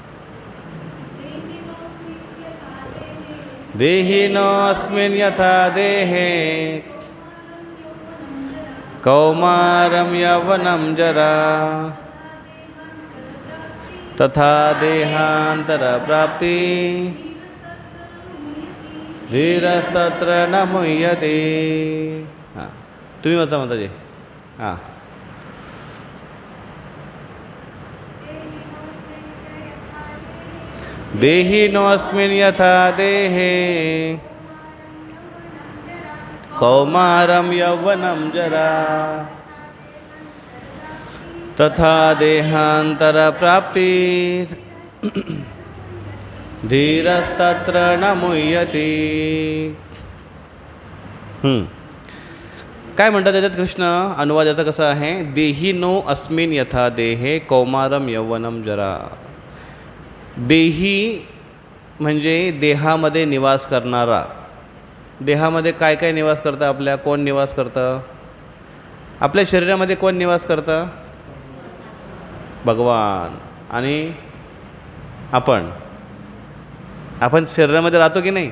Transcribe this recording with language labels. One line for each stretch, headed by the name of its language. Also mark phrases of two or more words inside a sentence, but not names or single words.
Sanskrit: देहिनोऽस्मिन् यथा देहे कौमारं यौवनं जरा तथा देहांतर प्राप्ति धीरस्तत्र न मुह्यति.
Marathi: हां, तुम्ही वाचा माताजी. हां.
Sanskrit: देहिनोऽस्मिन् यथा देहे कौमारं यौवनं जरा तथा देहांतर प्राप्ति धीरस्तत्र न मुह्यति.
Marathi: काय म्हणतात त्याच्यात कृष्ण? अनुवाद याचा कसा आहे?
Sanskrit: देही नो अस्मिन् यथा देहे कौमारम यौवनं जरा.
Marathi: देही म्हणजे देहामध्ये निवास करणारा. देहामध्ये काय काय निवास करतं आपल्या? कोण निवास करतं? आपल्या शरीरामध्ये कोण निवास करतं? भगवान. आणि आपण शरीरामध्ये राहतो की नाही?